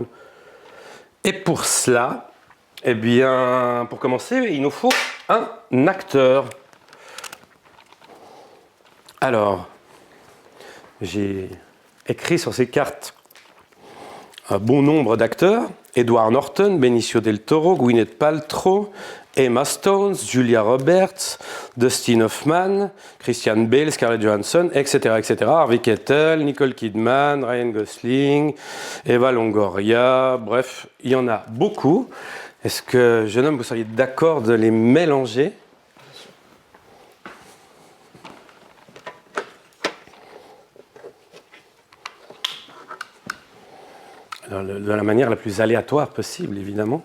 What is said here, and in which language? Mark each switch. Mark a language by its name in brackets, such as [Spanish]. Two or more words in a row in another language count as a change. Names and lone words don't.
[French] Et pour cela, eh bien, pour commencer, il nous faut un acteur. Alors, j'ai écrit sur ces cartes un bon nombre d'acteurs. Edward Norton, Benicio del Toro, Gwyneth Paltrow, Emma Stone, Julia Roberts, Dustin Hoffman, Christian Bale, Scarlett Johansson, etc., etc. Harvey Keitel, Nicole Kidman, Ryan Gosling, Eva Longoria, bref, il y en a beaucoup. Est-ce que, jeune homme, vous seriez d'accord de les mélanger ? De la manière la plus aléatoire possible, évidemment.